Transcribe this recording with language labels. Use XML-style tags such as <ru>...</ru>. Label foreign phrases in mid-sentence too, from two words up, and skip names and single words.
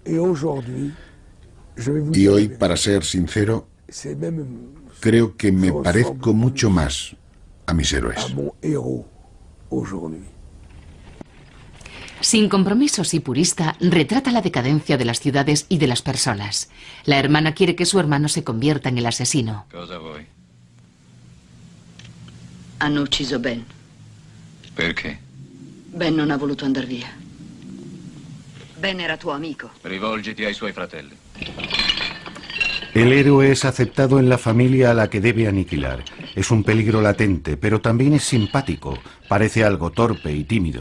<es>Y hoy, para ser sincero, creo que me parezco mucho más a mis héroes. Sin compromisos y purista, retrata la decadencia de las ciudades y de las personas. La hermana quiere que su hermano se convierta en el asesino.</es> <it>Cosa vuoi? Hanno ucciso Ben. Perché? Ben non ha voluto andar via. Ben era tuo amico. Rivolgiti ai suoi fratelli.</it> <es>El héroe es aceptado en la familia a la que debe aniquilar. Es un peligro latente, pero también es simpático. Parece algo torpe y tímido.</es>